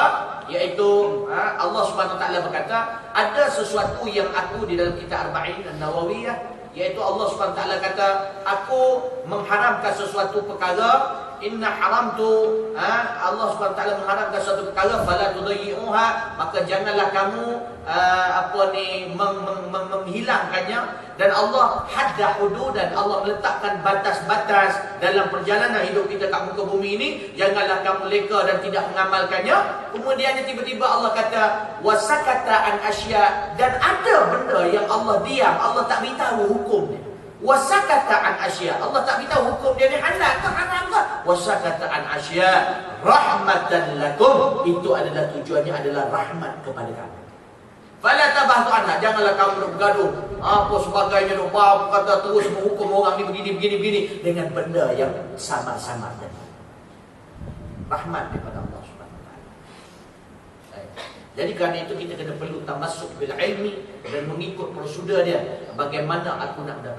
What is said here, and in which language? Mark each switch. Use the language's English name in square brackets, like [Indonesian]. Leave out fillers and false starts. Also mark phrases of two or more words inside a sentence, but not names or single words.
[Malay] Iaitu Allah [Arabic] سبحانه وتعالى [Malay] berkata, ada sesuatu yang aku di dalam kitab Arba'in An-Nawawiyah, iaitu Allah [Arabic] سبحانه وتعالى [Malay] kata, aku mengharamkan sesuatu perkara. [Arabic] إن حرمت, [Malay] Allah SWT mengharamkan satu perkara, [Arabic] فلا تضيعوها, [Malay] maka janganlah kamu menghilangkannya. Dan Allah [Arabic] حد حدود, [Malay] dan Allah meletakkan batas-batas dalam perjalanan hidup kita kat muka bumi ini. Janganlah kamu leka dan tidak mengamalkannya. Kemudian tiba-tiba Allah kata [Arabic] وسكت عن أشياء, [Malay] dan ada benda yang Allah diam, Allah tak beritahu hukumnya. [Arabic] وسكت عن أشياء, [Malay] Allah tak beritahu hukum dia ni halal ke haram ke. [Arabic] وسكت عن أشياء رحمة لكم, [Malay] itu adalah tujuannya adalah rahmat kepada kamu. [Arabic] فلا تبحثوا عنها, [Malay] janganlah kamu bergaduh apa sebagainya, apa kata terus menghukum orang ni begini dengan benda yang samar-samar tadi. Rahmat daripada Allah [Arabic] سبحانه وتعالى. [Malay] Jadi kerana itu kita kena perlu [Arabic] تمسك بالعلم [Malay] dan mengikut prosedur dia, bagaimana aku nak mendapat.